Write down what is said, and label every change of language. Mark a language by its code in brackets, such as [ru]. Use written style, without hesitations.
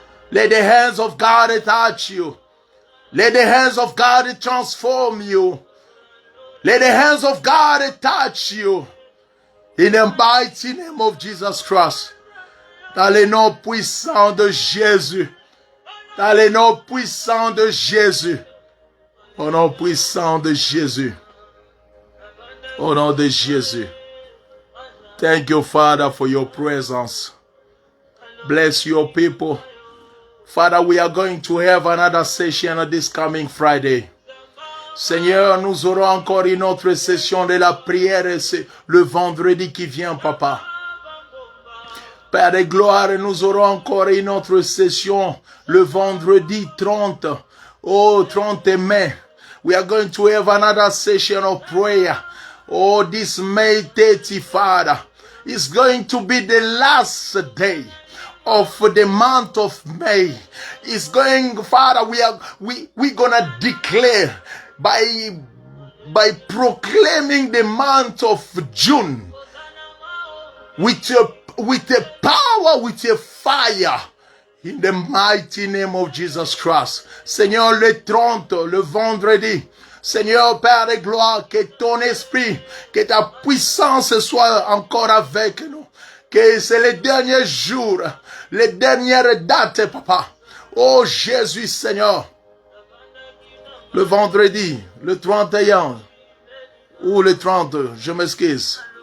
[en] Let the hands of God touch you. Let the hands of God transform you. Let the hands of God touch you. In the mighty name of Jesus Christ. [fr] Dans le nom puissant de Jésus. Dans le nom puissant de Jésus. Au nom puissant de Jésus. Au nom de Jésus. [en] Thank you, Father, for your presence. Bless your people. Father, we are going to have another session this coming Friday. [fr] Seigneur, nous aurons encore une autre session de la prière le vendredi qui vient, Papa. Père de gloire, nous aurons encore une autre session le vendredi 30. Oh, 30 mai. [en] We are going to have another session of prayer. Oh, this May 30, Father, is going to be the last day of the month of May. It's going, Father, we're gonna declare by proclaiming the month of June with a power, with a fire, in the mighty name of Jesus Christ. [fr] Seigneur, le 30, le vendredi, Seigneur, Père de gloire, que ton esprit, que ta puissance soit encore avec nous. Que c'est les derniers jours, les dernières dates, Papa. Oh Jésus, Seigneur. Le vendredi, le 31, ou le 30, je m'excuse.